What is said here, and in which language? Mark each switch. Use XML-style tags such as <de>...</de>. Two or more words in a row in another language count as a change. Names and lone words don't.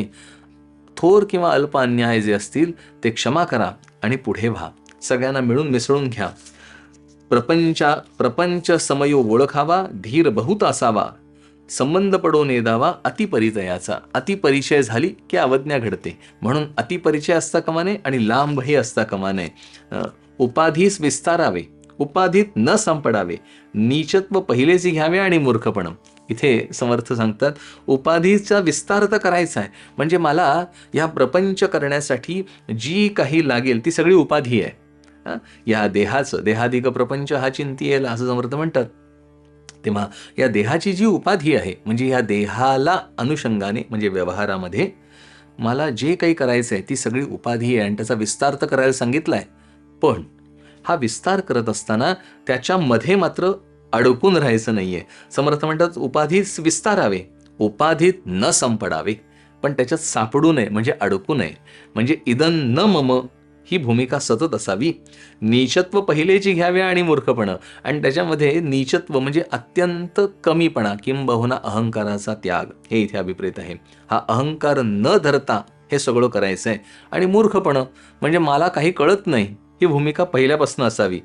<mr>थोर किंवा अल्प अन्याय जे ते क्षमा करा आणि पुढे व्हा. सगळ्यांना मिळून मिसळून घ्या. प्रपंच समयो ओळखावा, धीर बहुत असावा, संबंध पडो नेदावा अतिपरिचयाचा. अतिपरिचय झाली की अवज्ञा घडते. म्हणून अतिपरिचय असता कामा नये आणि लांबही असता कामा नये. उपाधीस विस्तारावे, उपाधीत न संपडावे, नीचत्व पहिलेच घ्यावे आणि मूर्खपण. इथे समर्थ सांगतात उपाधीचा विस्तार तर करायचा आहे, म्हणजे मला या प्रपंच करण्यासाठी जी काही लागेल ती सगळी उपाधी आहे. या देहाचं, देहाधिक प्रपंच हा चिंतियेल असं समर्थ म्हणतात. तेव्हा या देहाची जी उपाधी आहे, म्हणजे या देहाला अनुषंगाने म्हणजे व्यवहारामध्ये मला जे काही करायचं आहे ती सगळी उपाधी आहे आणि त्याचा विस्तार तर करायला सांगितलाय. पण हा विस्तार करत असताना त्याच्यामध्ये मात्र अडकून राहायचं नाहीये. समर्थ म्हणतात उपाधीस विस्तारावे, उपाधीत न संपडावे, पण त्याच्यात सापडू नये म्हणजे अडकू नये. म्हणजे</mr> <sa>इदं न मम</sa> <mr>ही भूमिका सतत असावी. नीचत्व पहिलेची घ्यावे आणि मूर्खपण, आणि त्याच्यामध्ये नीचत्व म्हणजे अत्यंत कमीपणा किंबहुना अहंकाराचा त्याग, हे इथे अभिप्रेत आहे. हा अहंकार न धरता हे सगळं करायचं आहे. आणि मूर्खपण म्हणजे मला काही कळत नाही ही भूमिका पहिल्यापासून असावी.</mr>